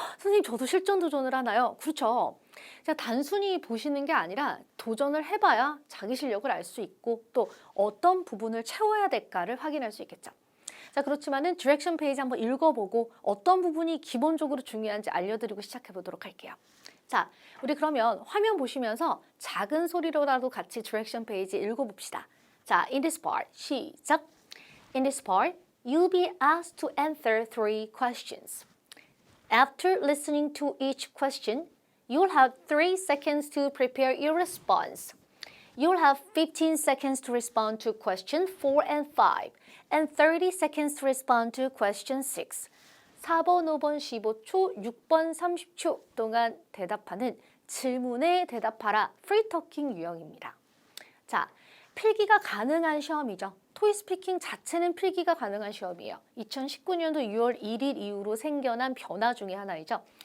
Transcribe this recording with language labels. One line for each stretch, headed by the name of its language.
Korean: 선생님, 저도 실전 도전을 하나요? 그렇죠. 그냥 단순히 보시는 게 아니라 도전을 해봐야 자기 실력을 알 수 있고 또 어떤 부분을 채워야 될까를 확인할 수 있겠죠. 자, 그렇지만은 디렉션 페이지 한번 읽어보고 어떤 부분이 기본적으로 중요한지 알려드리고 시작해 보도록 할게요. 자, 우리 그러면 화면 보시면서 작은 소리로라도 같이 디렉션 페이지 읽어봅시다. 자,
English: in this part,
Korean: 시작.
English: In this part, you'll be asked to answer 3 questions. After listening to each question, you'll have 3 seconds to prepare your response. You'll have 15 seconds to respond to question 4 and 5, and 30 seconds to respond to question 6.
Korean: 4번, 5번 15초, 6번 30초 동안 대답하는 질문에 대답하라 프리토킹 유형입니다. 자, 필기가 가능한 시험이죠. 토익스피킹 자체는 필기가 가능한 시험이에요. 2019년도 6월 1일 이후로 생겨난 변화 중에 하나이죠.